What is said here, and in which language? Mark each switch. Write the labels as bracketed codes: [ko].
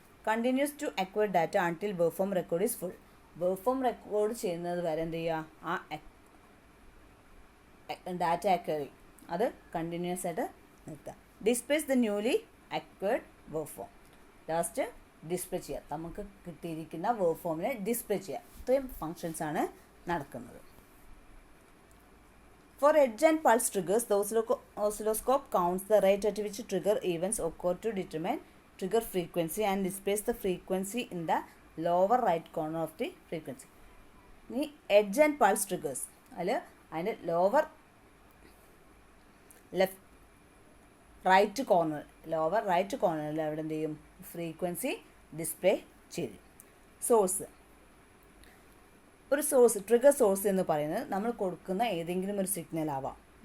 [en] Continues to acquire data until waveform record is full. [ml] Waveform record ചെയ്യുന്നത് വരെ എന്ത് ചെയ്യുക, ആ ഡാറ്റ അക്വയറിങ് അത് കണ്ടിന്യൂസ് ആയിട്ട് നിർത്തുക. [en] Displays the newly acquired waveform. [ml] Last display ചെയ്യുക, നമുക്ക് കിട്ടിയിരിക്കുന്ന വേവ്ഫോമിനെ ഡിസ്പ്ലേ ചെയ്യുക. ഇത്രയും ഫങ്ഷൻസ് ആണ് നടക്കുന്നത്. [en] For edge and pulse triggers, the oscilloscope counts the rate at which trigger events occur to determine trigger frequency and displays the frequency in the lower right corner of the frequency. [ml] ഇനി edge and pulse triggers, അതിൻ്റെ lower right കോർണറിൽ അവിടെ എന്ത് ചെയ്യും, frequency display ചെയ്യും. Source, ഒരു source, trigger source എന്ന് പറയുന്നത് നമ്മൾ കൊടുക്കുന്ന ഏതെങ്കിലും ഒരു സിഗ്നൽ ആവാം.